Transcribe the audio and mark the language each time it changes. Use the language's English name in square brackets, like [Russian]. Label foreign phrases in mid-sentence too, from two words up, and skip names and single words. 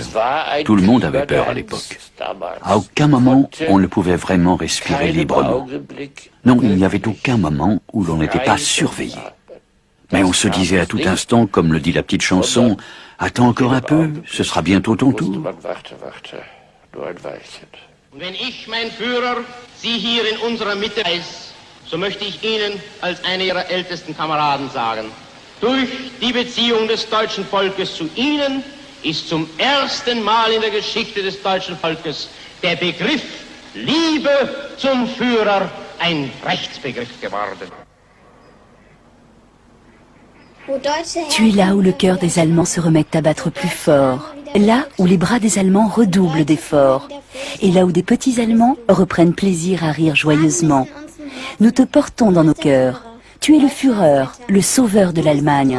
[French] Tout le monde avait peur à l'époque. À aucun moment, on ne pouvait vraiment respirer librement. Non, il n'y avait aucun moment où l'on n'était pas surveillé. Mais on se disait à tout instant, comme le dit la petite chanson, « Attends encore un peu, ce sera bientôt ton tour. » [German] Wenn ich, mein Führer, Sie hier in unserer Mitte weiß, so möchte ich Ihnen als einer Ihrer ältesten Kameraden sagen, durch die Beziehung des deutschen Volkes zu Ihnen ist zum ersten Mal in der Geschichte des deutschen Volkes der Begriff Liebe zum Führer ein Rechtsbegriff geworden. [French] Tu es là où le cœur des Allemands se remet à battre plus fort, là où les bras des Allemands redoublent d'efforts, et là où des petits Allemands reprennent plaisir à rire joyeusement. Nous te portons dans nos cœurs. Tu es le Führer, le sauveur de l'Allemagne.